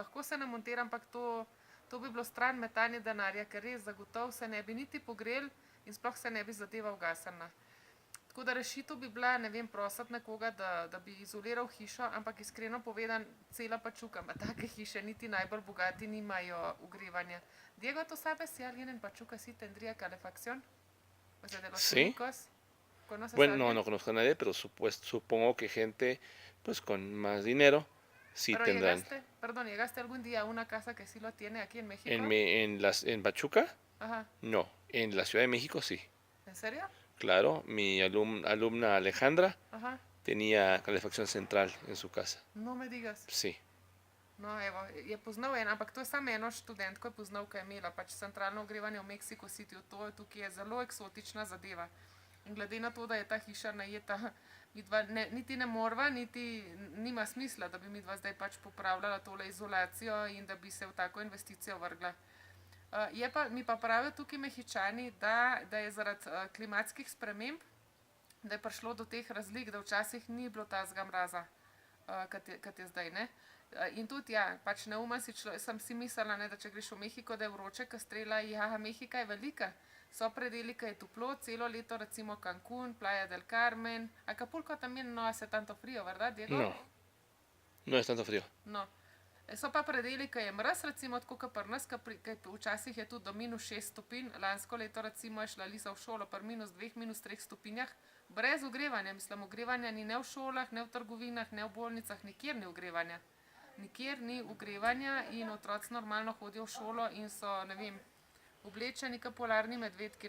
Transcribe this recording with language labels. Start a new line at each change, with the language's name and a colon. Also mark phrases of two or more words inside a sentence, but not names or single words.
Slovenian: Lahko se namontira, ampak to bi bilo stran metanje denarja, ker res zagotovo se ne bi niti pogrel in sploh se ne bi zadeva ugasnila. Tako da rešitev bi bila, ne vem, prositi nekoga, da bi izoliral hišo, ampak iskreno povedan, cela Pachuca ima take hiše, niti najbolj bogati nimajo ogrevanja.
Spanish: Diego, ¿tú sabes si alguien en Pachuca sí tendría calefacción? O sea, de los Sí. únicos. ¿Conoces a Bueno, alguien? no conozco a nadie, pero supongo que gente pues con más dinero sí Pero tendrán. llegaste algún día a una casa que sí lo tiene aquí en México. En Pachuca, Ajá. no. En la Ciudad de México sí. ¿En serio? Claro, mi alumna Alejandra Ajá. tenía calefacción central en su casa. No me digas. Sí. No,
Slovenian: evo, je poznal en, ampak to je samo eno študentko je poznal, ki je imela pač centralno ogrevanje v Mexico Cityju. To je tukaj je zelo eksotična zadeva. In glede na to, da je ta hiša najeta, midva niti ne morva, niti nima smisla, da bi midva zdaj pač popravljala tole izolacijo in da bi se v tako investicijo vrgla. Mi pa pravijo tukaj Mehičani, da je zaradi klimatskih sprememb, da je prišlo do teh razlik, da včasih ni bilo tazga mraza, kot je zdaj, ne. In tudi, ja, pač neumen sem si mislila, ne, da če greš v Mehiko, da je vroče, ko strela, ja, Mehika je velika. So predeli, ki je toplo, celo leto, recimo Cancún, Playa del Carmen.
Spanish: Acapulco también no hace tanto frío, ¿verdad, Diego? No. No es tanto frío. No.
Slovenian: So pa predeli, ki je mraz, recimo tako kot pri nas, ki včasih je tudi do -6 stopinj. Lansko leto recimo je šla Lisa v šolo pri -2, -3 stopinjah, brez ogrevanja. Mislim, ogrevanja ni ne v šolah, ne v trgovinah, ne v bolnicah, nikjer ni ogrevanja. Nikjer ni ogrevanja in otroci normalno hodijo v šolo in so, ne vem, oblečeni kot polarni medvedki.